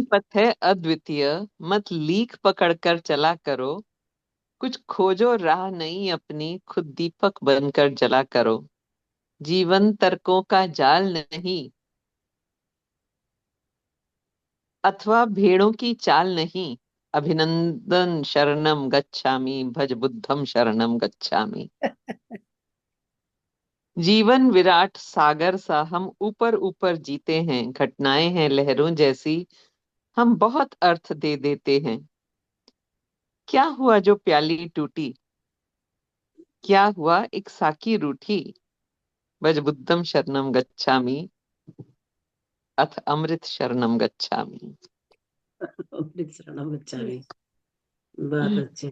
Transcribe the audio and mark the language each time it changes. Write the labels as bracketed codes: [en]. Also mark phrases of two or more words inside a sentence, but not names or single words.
[hi] पथ है अद्वितीय, मत लीक पकड़ कर चला करो। कुछ खोजो राह नहीं अपनी, खुद दीपक बनकर जला करो। जीवन तर्कों का जाल नहीं, अथवा भेड़ों की चाल नहीं। [pi] अभिनंदन शरणम गच्छामि, भज बुद्धम शरणम गच्छामि। [hi] जीवन विराट सागर सा, हम ऊपर ऊपर जीते हैं। घटनाएं हैं लहरों जैसी, हम बहुत अर्थ दे देते हैं। क्या हुआ जो प्याली टूटी, क्या हुआ एक साकी रूठी। [pi] भज बुद्धम शरणम गच्छामि, अथ अमृत शरणम गच्छामि। अमृत शरणम गच्छामि। [hi] बहुत अच्छे।